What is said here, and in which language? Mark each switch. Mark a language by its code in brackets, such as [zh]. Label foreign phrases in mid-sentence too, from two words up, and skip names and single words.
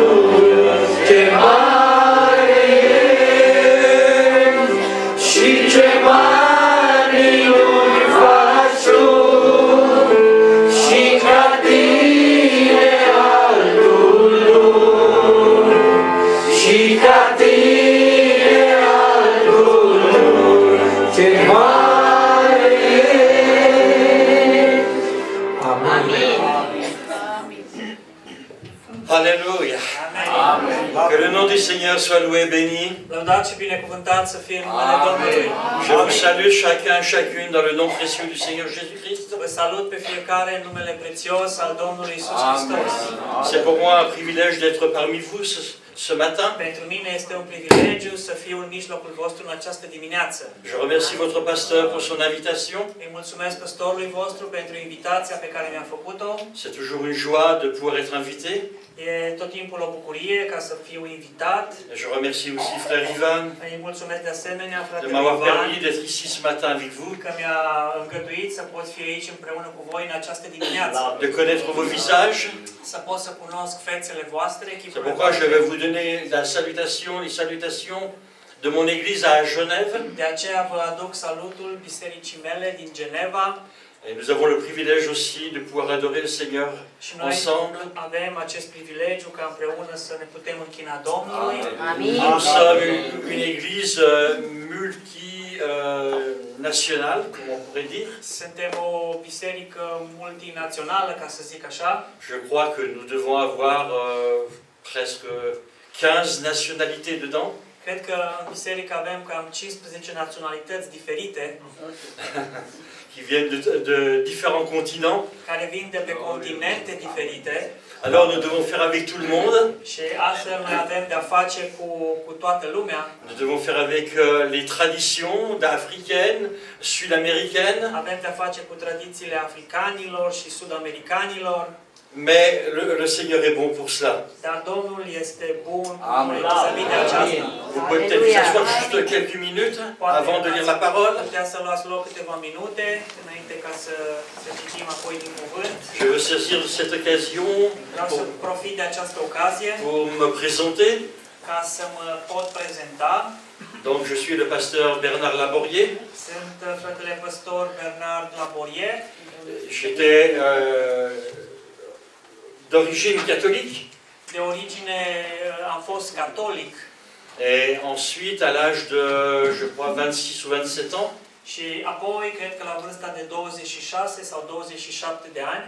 [ro] Ce mare ești și ce mari minuni faci Tu, și ca Tine altul nu, și ca Tine altul nu. Ce mare ești. Amin. [fr] Alléluia. Que le nom du Seigneur soit loué et béni. [ro] Lăudat și binecuvântat să fie numele Domnului. [fr] Je vous salue chacun, chacune dans le nom précieux du Seigneur Jésus-Christ. [ro] Vă salut pe fiecare în numele prețios al Domnului Iisus Hristos. [fr] C'est pour moi un privilège d'être parmi vous ce matin. [ro] Pentru mine este un privilegiu să fiu în mijlocul vostru în această dimineață. [fr] Je remercie votre pasteur pour son invitation. [ro] Îi mulțumesc păstorului vostru pentru invitația pe care mi-a făcut-o. [fr] C'est toujours une joie de pouvoir être invité. [ro] E tot timpul o bucurie ca să fiu invitat. [fr] Et je remercie aussi frère Ivan [ro] Îi mulțumesc de asemenea [fr] de [ro] fratele [fr] m'avoir [ro] Ivan [fr] permis d'être ici ce matin avec vous, [ro] că mi-a îngăduit să pot fi aici împreună cu voi în această dimineață. [fr] de connaître vos visages. [ro] Să pot să cunosc fețele voastre, [fr] C'est [ro] chipurile [fr] pourquoi je [ro] voastre. [fr] vais vous donner les salutations de mon église à Genève. [ro] De aceea vă aduc salutul bisericii mele din Geneva. [fr] Et nous avons le privilège aussi de pouvoir adorer le Seigneur [ro] Și noi [fr] ensemble. [ro] avem acest privilegiu ca împreună să ne putem închina Domnului. Amin. [fr] Nous sommes une église multinationale, comme on pourrait dire. [ro] Suntem o biserică multinațională, ca să zic așa. [fr] Je crois que nous devons avoir presque 15 nationalités dedans. [ro] Cred că în biserică avem cam 15 naționalități diferite [fr] Qui viennent de différents continents. [ro] care vin de pe continente diferite. [fr] Alors nous devons faire avec tout le monde. [ro] Și astfel noi avem de-a face cu toată lumea. [fr] Nous devons faire avec les traditions africaines, sud-américaines. [ro] Avem de-a face cu tradițiile africanilor și sud-americanilor. [fr] Mais le Seigneur est bon pour cela. [ro] Dar Domnul este bun Amin. vis-a-vis de aceasta. [fr] Vous pouvez peut-être vous asseoir juste quelques minutes avant de lire la parole. [ro] Puteți să luați loc câteva minute înainte ca să citim apoi din cuvânt. [fr] Je veux saisir cette occasion [ro] Vreau să profit de această ocazie [fr] pour me présenter. [ro] ca să mă pot prezenta. [fr] Donc je suis le pasteur Bernard Laborier. [ro] Sunt fratele păstor Bernard Laborier. [fr] J'étais d'origine catholique. [ro] De origine am fost catolic [fr] Et ensuite, à l'âge de, je crois, 26 ou 27 ans, [ro] Și apoi, cred că la vârsta de 26 sau 27 de ani,